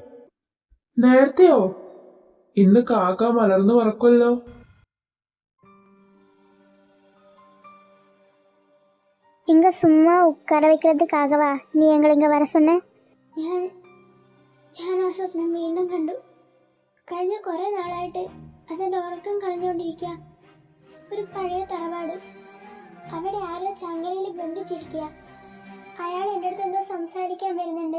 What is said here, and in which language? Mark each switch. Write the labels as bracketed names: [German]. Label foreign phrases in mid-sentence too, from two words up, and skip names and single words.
[Malayalam] നേരത്തെയോ? ഇന്ന് കാക്ക മലർന്നു പറക്കുമല്ലോ. [Tamil] இங்க சும்மா உட்கார வைக்கிறதுக்காகவா நீ எங்களை இங்க வர சொன்ன? [Malayalam] ഞാൻ ആ സ്വപ്നം വീണ്ടും കണ്ടു. കഴിഞ്ഞ കുറെ നാളായിട്ട് അതെന്റെ ഉറക്കം കളഞ്ഞുകൊണ്ടിരിക്കുക. ഒരു പഴയ തറവാട്, അവിടെ ആരോ ചങ്ങലയിൽ ബന്ധിച്ചിരിക്കുക. അയാൾ എൻ്റെ അടുത്ത് എന്തോ സംസാരിക്കാൻ വരുന്നുണ്ട്.